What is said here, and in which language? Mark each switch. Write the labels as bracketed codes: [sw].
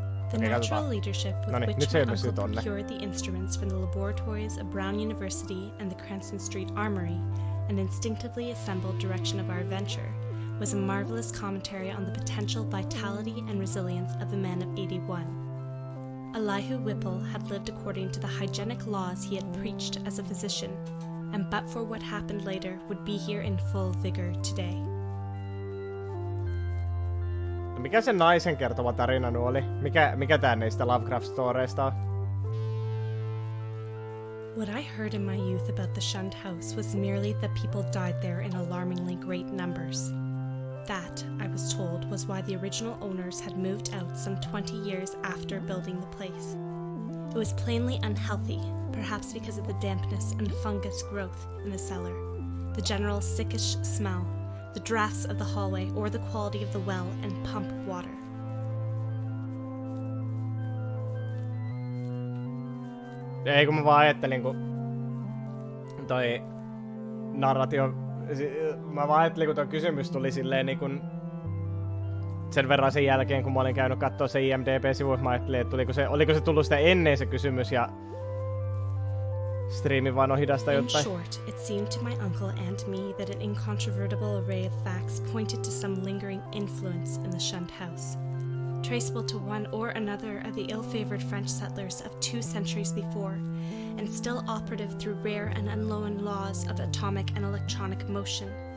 [en] The natural leadership with which my uncle procured the instruments from the laboratories of Brown University and the Cranston Street Armory, and instinctively assembled direction of our venture, was a marvelous commentary on the potential vitality and resilience of a man of 81. Elihu Whipple had lived according to the hygienic laws he had preached as a physician, and but for what happened later would be here in full vigor today. [fi] Mikä se naisen kertova tarina nu oli? Mikä tää niistä Lovecraft-storeista on? [en] What I heard in my youth about the shunned house was merely that people died there in alarmingly great numbers. That, I was told, was why the original owners had moved out some 20 years after building the place. It was plainly unhealthy, perhaps because of the dampness and fungus growth in the cellar, the general sickish smell, the drafts of the hallway, or the quality of the well and pump water. [fi] Ei kun mä vaan ajattelin, kun toi narratio... Mä vaan ajattelin, kun toi kysymys tuli silleen niin kun... Sen verran sen jälkeen, kun mä olin käynyt kattoo se IMDb-sivu, mä ajattelin, että oliko se tullut sitä ennen se kysymys ja... Striimi vaan on hidasta jotain. [en] In short, it seemed to my uncle and me that an incontrovertible array of facts pointed to some lingering influence in the shunned house, traceable to one or another of the ill-favored French settlers of 2 centuries before, and still operative through rare and unknown laws of atomic and electronic motion.